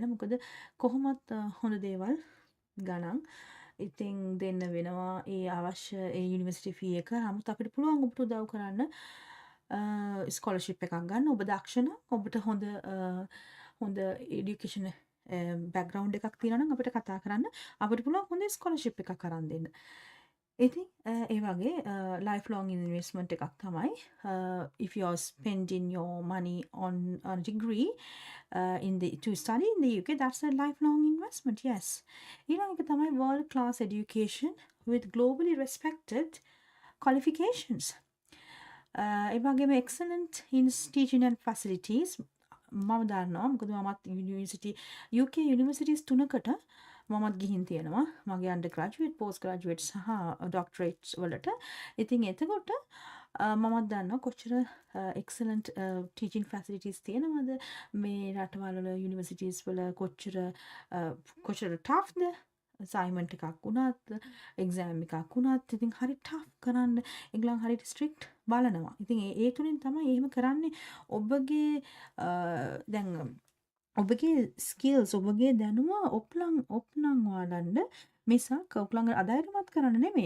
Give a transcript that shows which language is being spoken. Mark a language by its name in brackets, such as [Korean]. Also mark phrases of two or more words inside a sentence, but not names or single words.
[Sinhala] මොකද කොහොමත් හොඳ දේවල් ගණන් ඉතින් දෙන්න වෙනවා ඒ අවශ්‍ය ඒ [English] university fee [Sinhala] එක. නමුත් අපිට පුළුවන් ඔබට උදව් කරන්න ස්කෝලර්ෂිප් එකක් ගන්න. ඔබ දක්ෂ නම් ඔබට හොඳ [English] education background [Sinhala] එකක් තියෙනවා නම් අපිට කතා කරන්න. අපිට පුළුවන් හොඳ ස්කෝලර්ෂිප් එකක් අරන් දෙන්න. ඉතින් ඒ වගේ [English] life long investment [Sinhala] එකක් තමයි [English] if you are spending your money on a degree to study in the UK, that's a lifelong investment. Yes. [Sinhala] ඊළඟ එක තමයි [English] world class education with globally respected qualifications. [Sinhala] ඒ වගේම [English] excellent in teaching and facilities. [Sinhala] මම දන්නවා මොකද මමත් [English] UK universities [Sinhala] 3කට මමත් ගිහින් තියෙනවා. මගේ [English] undergraduate, postgraduate [Sinhala] සහ doctorate වලට. ඉතින් එතකොට මමත් දන්නවා කොච්චර [English] excellent teaching facilities [Sinhala] තියෙනවද මේ රටවල් වල universities වල කොච්චර toughද assignment එකක් වුණත් exam එකක් වුණත් ඉතින් හරි tough කරන්න ඒගොල්ලන් හරි strict බලනවා. ඉතින් ඒ තුලින් තමයි එහෙම කරන්නේ. ඔබගේ දැන් ඔබගේ ස්කිල්ස් ඔබගේ දැනුම ඔප්නම් වඩන්න මිසක් ඔයගොල්ලන් අධෛර්යමත් කරන්න නෙමෙයි.